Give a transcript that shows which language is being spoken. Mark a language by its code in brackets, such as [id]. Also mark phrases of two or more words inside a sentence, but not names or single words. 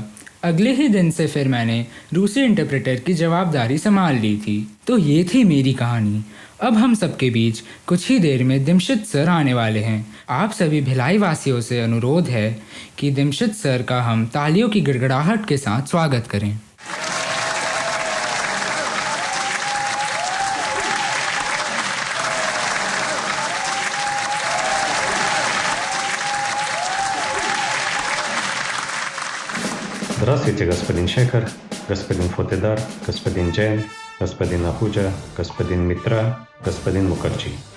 [hi] अगले ही दिन से फिर मैंने रूसी इंटरप्रेटर की जवाबदारी संभाल ली थी। तो ये थी मेरी कहानी। अब हम सबके बीच कुछ ही देर में दिमशित सर आने वाले हैं। आप सभी भिलाई वासियों से अनुरोध है कि दिमशित सर का हम तालियों की गड़गड़ाहट के साथ स्वागत करें। [ru] Здравствуйте, господин Шекер, господин Фотедар, господин Джейн, господин Ахуджа, господин Митра, господин Мукарджи.